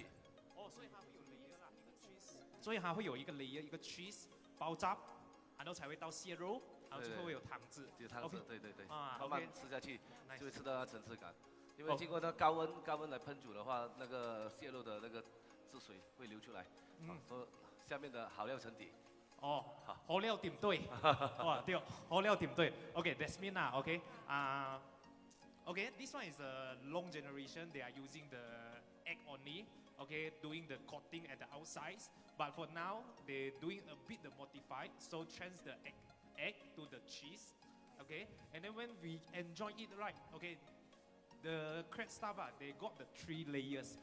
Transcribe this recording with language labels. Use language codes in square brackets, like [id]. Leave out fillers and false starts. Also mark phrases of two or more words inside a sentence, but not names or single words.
[zh] 所以它会有 layer 啦，一个 cheese， 所以它会有一个 layer， 一个 cheese 包汁，然后才会到蟹肉，然后最后会有汤汁。有汤汁，对，慢慢吃下去就会吃到层次感。因为经过那高温来烹煮的话，那个蟹肉的那个汁水会流出来，所以下面的好料沉底。好料點對，對，好料點對。 [en] Okay, that's mean okay. Okay, this one is a long generation. They are using the egg only. Okay, doing the coating at the outside. But for now, they're doing a bit modified. So change the egg to the cheese. Okay, and then when we enjoy it right, okay, the crab stuff they got the 3 layers.